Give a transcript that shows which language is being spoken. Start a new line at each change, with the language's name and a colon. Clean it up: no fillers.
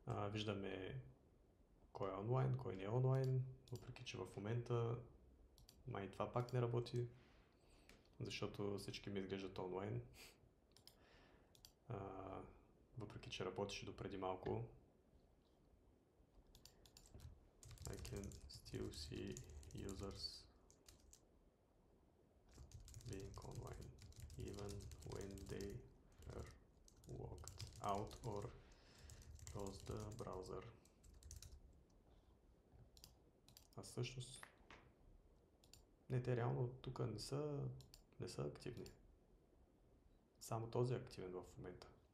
Bulgarian: Виждаме кой е онлайн, кой не е онлайн. Въпреки, че в момента май това пак не работи, защото всички ми изглеждат онлайн. Въпреки, че работеше допреди малко.
English: I can still see users being online even when they are logged out or close the browser.
Bulgarian: А всъщност не, те реално тук не са активни. Само този е активен в момента.